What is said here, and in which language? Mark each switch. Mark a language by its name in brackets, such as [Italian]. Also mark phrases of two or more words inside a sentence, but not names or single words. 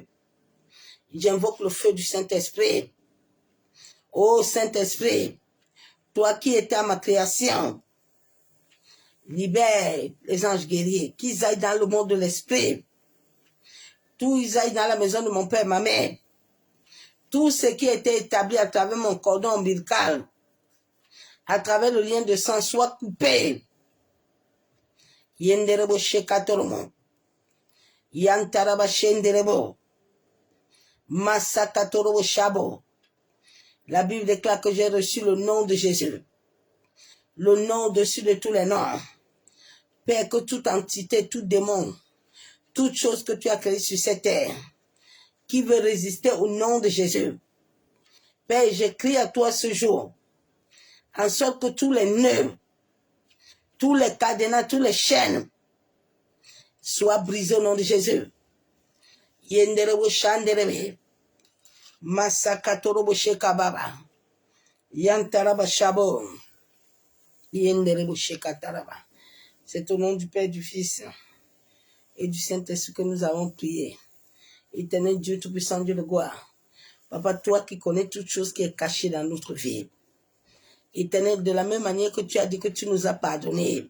[French] J'invoque le feu du Saint-Esprit. Ô Saint-Esprit, toi qui étais à ma création, libère les anges guerriers, qu'ils aillent dans le monde de l'esprit, tous aillent dans la maison de mon père et ma mère, tout ce qui a été établi à travers mon cordon ombilical, à travers le lien de sang, soit coupé. Yenderebo shekatoromo, yantaraba shenderebo, masakatorobo shabo. La Bible déclare que j'ai reçu le nom de Jésus, le nom au-dessus de tous les noms. Père, que toute entité, tout démon, toute chose que tu as créée sur cette terre, qui veut résister au nom de Jésus. Père, j'écris à toi ce jour, en sorte que tous les nœuds, tous les cadenas, tous les chaînes soient brisés au nom de Jésus. Yenderebo shanderebe, masakatorobo shekababa, yantaraba shabo, yenderebo shekataraba. C'est au nom du Père, du Fils et du Saint-Esprit que nous avons prié. Éternel Dieu Tout-Puissant, Dieu de gloire. Papa, toi qui connais toute chose qui est cachée dans notre vie. Éternel, de la même manière que tu as dit que tu nous as pardonné.